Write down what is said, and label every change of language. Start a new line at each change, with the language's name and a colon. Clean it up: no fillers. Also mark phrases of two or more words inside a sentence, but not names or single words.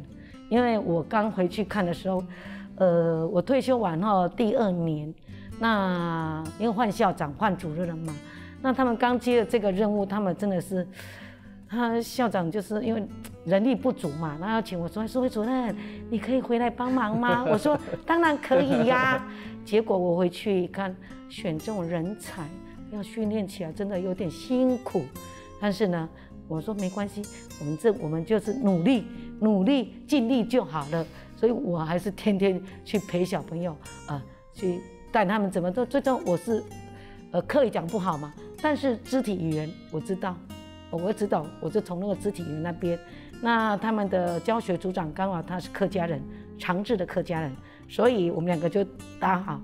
Chinese: 因為我剛回去看的時候，我退休完後第2年，那因為換校長換主任了嘛，那他們剛接了這個任務，他們真的是，校長就是因為人力不足嘛，然後請我說，淑妃主任，你可以回來幫忙嗎？我說當然可以呀。結果我回去一看，選這種人才要訓練起來真的有點辛苦，但是呢，我說沒關係，我們就是努力盡力就好了。所以我还是天天去陪小朋友，去带他们怎么做。最终我是，课语讲不好嘛，但是肢体语言我知道，我知道，我就从那个肢体语言那边。那他们的教学组长刚好他是客家人，长治的客家人，所以我们两个就搭好。